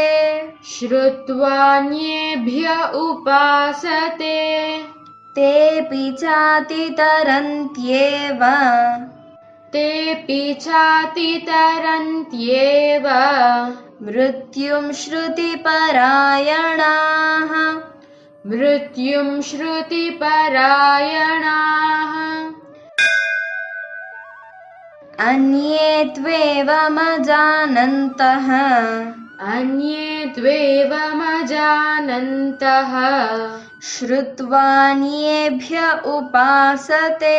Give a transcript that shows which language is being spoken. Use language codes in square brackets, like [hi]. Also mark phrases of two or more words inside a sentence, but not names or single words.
[sa] శ్రుత్వాన్యేభ్య ఉపాసతే తేపి చాతితరంత్యేవ తేపి చాతితరంత్యేవ మృత్యుం శ్రుతిపరాయణాః मृत्युं श्रुतिपरायणाः अन्ये त्वेवमजानन्तः अन्ये त्वेवमजानन्तः श्रुत्वान्येभ्य उपासते